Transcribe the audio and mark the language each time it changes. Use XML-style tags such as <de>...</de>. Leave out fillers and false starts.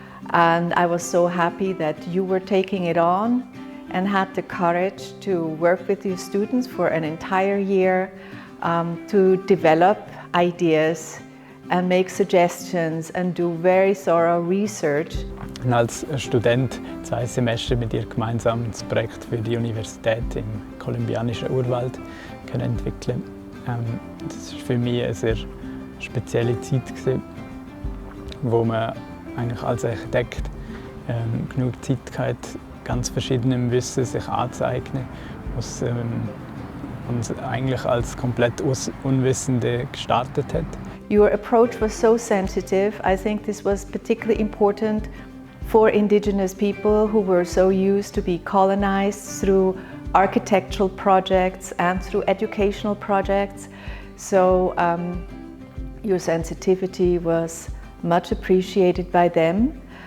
<en>And I was so happy that you were taking it on and had the courage to work with your students for an entire year to develop ideas and make suggestions and do very thorough research.</en> <de>Und als Student 2 Semester mit ihr gemeinsam das Projekt für die Universität im kolumbianischen Urwald können entwickeln. Das war für mich eine sehr spezielle Zeit, wo man eigentlich als Architekt genug Zeit hatte, ganz verschiedenem Wissen sich anzueignen, was uns eigentlich als komplett Unwissende gestartet hat.</de> <en>Your approach was so sensitive. I think this was particularly important for indigenous people who were so used to be colonized through architectural projects and through educational projects. So your sensitivity was much appreciated by them.</en>